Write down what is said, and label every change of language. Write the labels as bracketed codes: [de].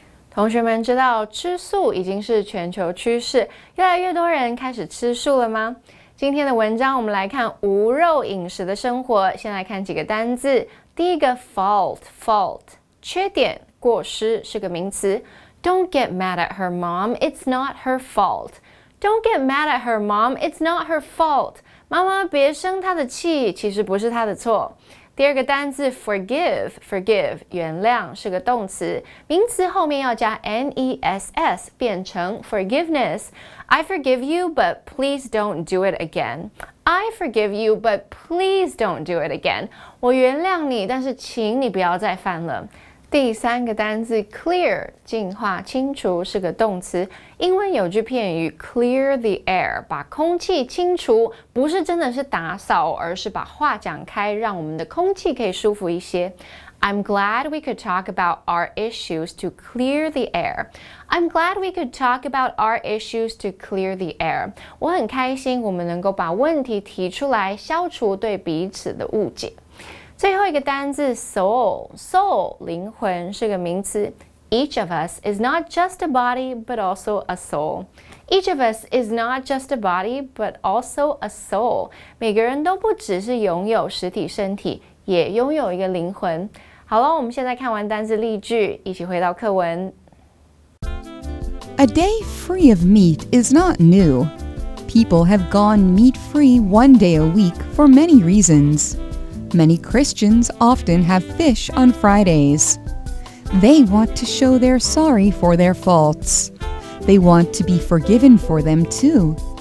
[zh] 同学们知道吃素已经是全球趋势，越来越多人开始吃素了吗？今天的文章我们来看无肉饮食的生活，先来看几个单字。第一个 fault， 缺点、过失是个名词。 [en] Don't get mad at her mom, it's not her fault. Don't get mad at her mom, it's not her fault. [zh] 妈妈别生她的气，其实不是她的错。第二个单字 forgive， 原谅是个动词，名词后面要加 ness 变成 forgiveness。 [en] I forgive you, but please don't do it again. I forgive you, but please don't do it again. [zh] 我原谅你，但是请你不要再犯了。第三个单字 clear， 净化、清除是个动词。英文有句片语 clear the air， 把空气清除，不是真的是打扫，而是把话讲开，让我们的空气可以舒服一些。 [en] I'm glad we could talk about our issues to clear the air. I'm glad we could talk about our issues to clear the air. [zh] 我很开心，我们能够把问题提出来，消除对彼此的误解。最后一个单字 soul， 灵魂是个名词。 [en] Each of us is not just a body, but also a soul. Each of us is not just a body, but also a soul. [zh] 每个人都不只是拥有实体身体，也拥有一个灵魂。好了，我们现在看完单字例句，一起回到课文。 [en] A day free of meat is not new. People have gone meat-free one day a week for many reasons. Many Christians often have fish on Fridays. They want to show they're sorry for their faults. They want to be forgiven for them too.